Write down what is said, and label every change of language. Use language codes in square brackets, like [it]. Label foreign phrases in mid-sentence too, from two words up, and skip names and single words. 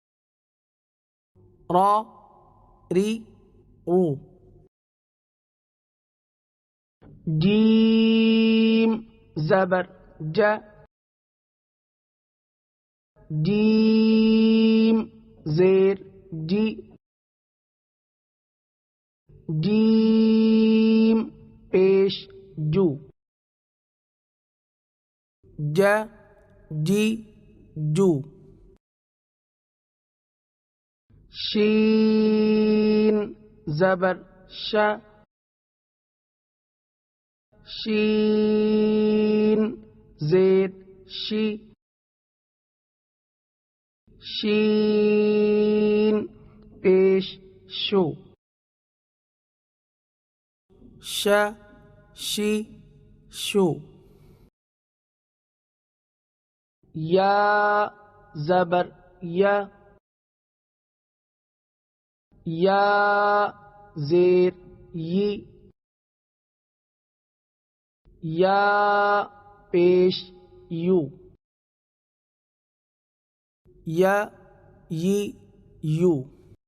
[ur] را ری رو جیم زبر ج جیم زیر جی جیم پیش جو ج جی جو شین زبر ش شین زیر شی شین پیش شو ش شی شو یا زبر یا یا زیر یی یا پیش یو یا یی یو